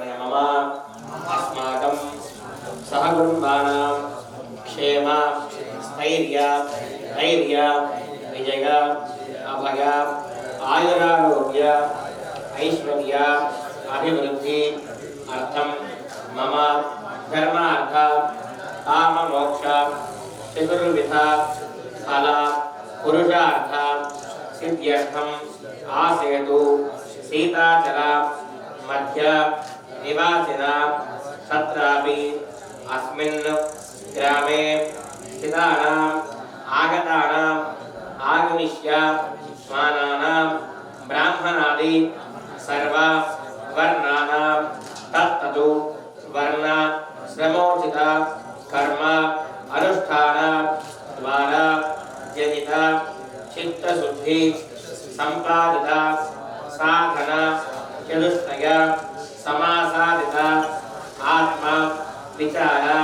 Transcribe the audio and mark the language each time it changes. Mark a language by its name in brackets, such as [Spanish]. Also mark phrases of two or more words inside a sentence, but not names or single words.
[Sanskrit] మమ అస్మాకం సహకుటుంబానాం క్షేమ స్థైర్య ధైర్య విజయ అభయ ఆయురారోగ్య ఐశ్వర్య అభివృద్ధి అర్థం మమ ధర్మార్థ కామ మోక్ష చతుర్విధ ఫల పురుషార్థ సిద్ధ్యర్థం ఆసేతు సీతాచల మధ్య నివాసిన తత్రాపి అస్మిన్ గ్రామే स्थितानाम् आगतानाम् आगमिष्य स्वानानां ब्राह्मणादि सर्व वर्णानां तत्तदु वर्ण श्रमोचित कर्म अनुष्ठान द्वारा जनित चित्तशुद्धि संपादित साधन चतुष्टय समासादित आत्मा विचार